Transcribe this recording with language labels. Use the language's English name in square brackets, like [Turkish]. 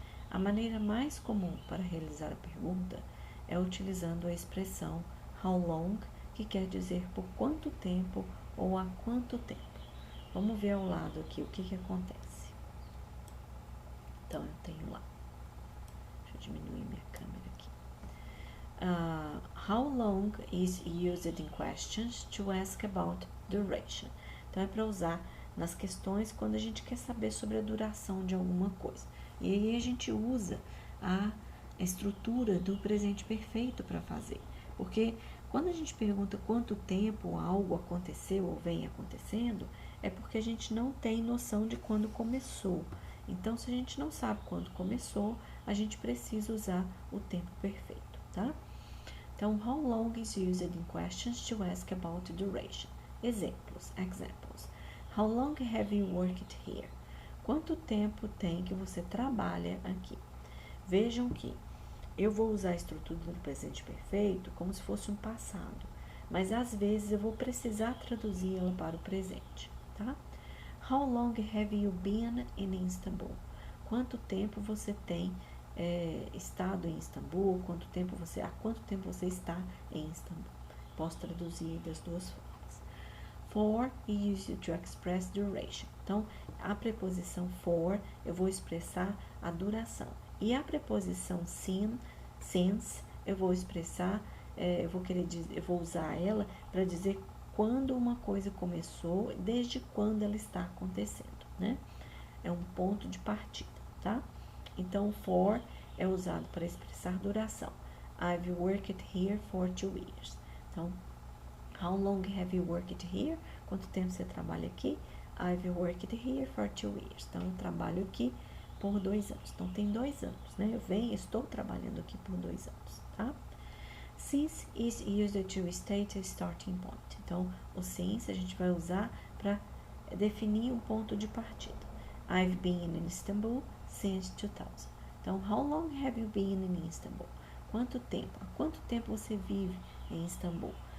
[Portuguese] A maneira mais comum para realizar a pergunta é utilizando a expressão how long, que quer dizer por quanto tempo ou há quanto tempo. Vamos ver ao lado aqui o que acontece. Então, eu tenho lá. Deixa eu diminuir minha câmera aqui. [English] How long is used in questions to ask about duration. [Portuguese] Então, é para usar nas questões quando a gente quer saber sobre a duração de alguma coisa. E aí a gente usa a estrutura do presente perfeito para fazer. Porque quando a gente pergunta quanto tempo algo aconteceu ou vem acontecendo, é porque a gente não tem noção de quando começou. Então, se a gente não sabe quando começou, a gente precisa usar o tempo perfeito, tá? [English] Então, how long is used in questions to ask about duration? [Portuguese] Exemplos. [English] How long have you worked here? [Portuguese] Quanto tempo tem que você trabalha aqui? Vejam que eu vou usar a estrutura do presente perfeito como se fosse um passado, mas às vezes eu vou precisar traduzi-la para o presente, tá? [English] How long have you been in Istanbul? [Portuguese] Quanto tempo você tem estado em Istambul? Há quanto tempo você está em Istambul? Posso traduzir das duas formas. [English] For is used to express duration. [Portuguese] Então, a preposição for eu vou expressar a duração. E a preposição since eu vou expressar, eu vou usar ela para dizer quando uma coisa começou, desde quando ela está acontecendo, né? É um ponto de partida, tá? Então, for é usado para expressar duração. [English] I've worked here for 2 years. [Portuguese] Então, [English] how long have you worked here? [Portuguese] Quanto tempo você trabalha aqui? [English] I've worked here for 2 years. [Portuguese] Então, eu trabalho aqui por 2 anos. Então, tem 2 anos, né? Estou trabalhando aqui por 2 anos, tá? [English] Since is used to state a starting point. [Portuguese] Então, o since a gente vai usar para definir um ponto de partida. [English] I've been in Istanbul since 2000. [Portuguese] Então, [English] how long have you been in Istanbul? [Portuguese] Quanto tempo? Há quanto tempo você vive em Istambul?